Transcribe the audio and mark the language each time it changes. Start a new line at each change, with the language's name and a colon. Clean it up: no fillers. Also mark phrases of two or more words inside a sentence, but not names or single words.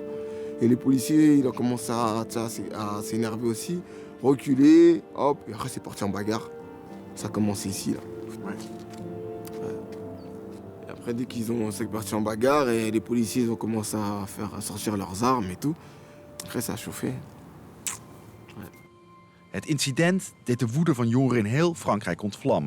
French: Et les policiers, ils ont commencé à s'énerver aussi. Reculer, hop, et après c'est parti en bagarre. Ça a commencé ici, là. Ouais. Et après, dès c'est parti en bagarre, et les policiers ils ont commencé à sortir leurs armes et tout. Après, ça a chauffé. Ouais.
Dutch: Het incident deed de woede van jongeren in heel Frankrijk ontvlammen.